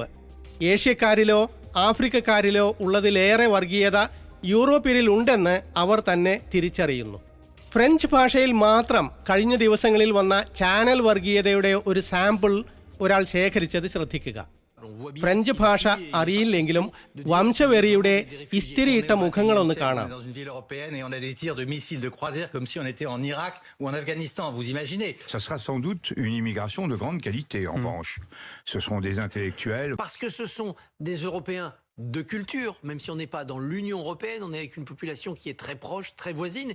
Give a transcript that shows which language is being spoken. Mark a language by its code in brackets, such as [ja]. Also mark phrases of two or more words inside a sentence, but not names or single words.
[ml] ഏഷ്യക്കാരിലോ ആഫ്രിക്കക്കാരിലോ ഉള്ളതിലേറെ വർഗീയത യൂറോപ്യരിൽ ഉണ്ടെന്ന് അവർ തന്നെ തിരിച്ചറിയുന്നു. ഫ്രഞ്ച് ഭാഷയിൽ മാത്രം കഴിഞ്ഞ ദിവസങ്ങളിൽ വന്ന ചാനൽ വർഗീയതയുടെ ഒരു സാമ്പിൾ ഒരാൾ ശേഖരിച്ചത് ശ്രദ്ധിക്കുക. ഫ്രഞ്ച് ഭാഷ അറിയില്ലെങ്കിലും വംശവെറിയുടെ ഇസ്തിരിയിട്ട മുഖങ്ങളൊന്ന് കാണാം. [fr] Ça sera sans doute une immigration de grande qualité, en revanche. Ce seront des intellectuels. Parce que ce sont des Européens de culture, même si on n'est pas dans l'Union européenne, on est avec une population qui est très proche, très voisine.